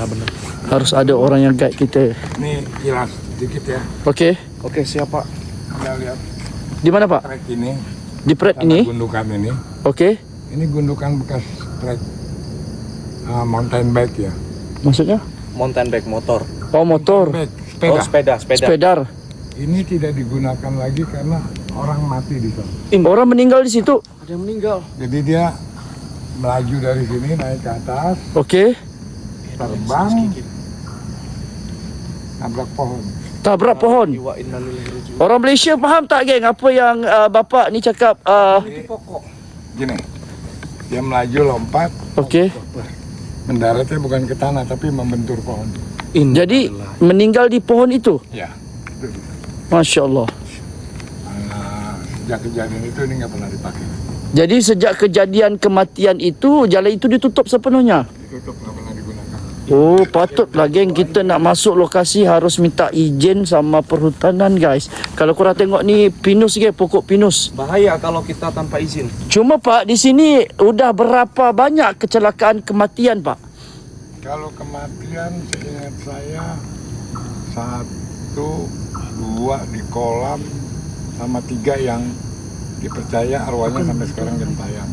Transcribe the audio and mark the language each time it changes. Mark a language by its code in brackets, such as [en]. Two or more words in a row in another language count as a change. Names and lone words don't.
[id] Harus ada orang yang guide kita. Ini jelas sedikit ya. Oke. Oke, siapa? Anda lihat Di mana Pak? trek ini, Di pret tanah ini. gundukan ini. Oke. Ini gundukan bekas trek [en] mountain bike [id] ya. Maksudnya? [en] Mountain bike motor. [id] Oh motor. [en] Mountain bike, [id] Oh, sepeda. sepeda. Sepedar. Ini tidak digunakan lagi karena orang mati di sana. Orang meninggal di situ. Ada yang meninggal. Jadi dia melaju dari sini naik ke atas, Oke. terbang, nabrak pohon. Tabrak pohon. [ar] وإنا لله راجعون. [ms] Orang Malaysia faham tak geng apa yang bapak ni cakap? [id] Ini pokok. Gini, dia melaju lompat, Okey. mendaratnya bukan ke tanah tapi membentur pohon. Jadi meninggal di pohon itu. Ya. [ar] ما شاء الله. [id] Sejak kejadian itu ini nggak pernah dipakai. Jadi sejak kejadian kematian itu jalan itu ditutup sepenuhnya. Ditutup, nggak pernah digunakan. [ms] Oh patutlah geng kita nak masuk lokasi harus minta izin sama perhutanan guys. Kalau korang tengok ni pinus geng, pokok pinus. Bahaya kalau kita tanpa izin. [id] Cuma Pak di sini udah berapa banyak kecelakaan kematian Pak? Kalau kematian seingat saya 1, 2 di kolam sama 3 yang dipercaya arwahnya sampai sekarang gentayangan.